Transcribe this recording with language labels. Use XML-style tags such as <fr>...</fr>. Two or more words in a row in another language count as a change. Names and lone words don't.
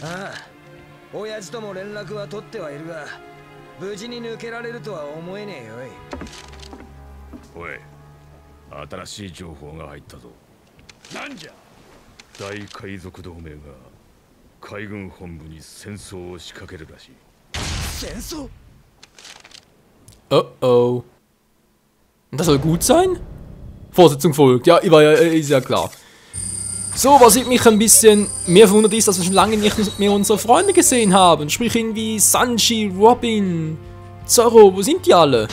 <ja>ああ、親父とも連絡は取ってはいるが、無事に抜けられるとは思えねえよ。おい、新しい情報が入ったぞ。なんじゃ。大海賊同盟が海軍本部に戦争を仕掛けるらしい。戦争？</ja> <de>Oh oh. Das soll gut sein? Fortsetzung folgt. Ja, ist ja klar. So, was mich ein bisschen mehr verwundert ist, dass wir schon lange nicht mehr unsere Freunde gesehen haben. Sprich irgendwie Sanji, Robin, Zoro, wo sind die alle?</de>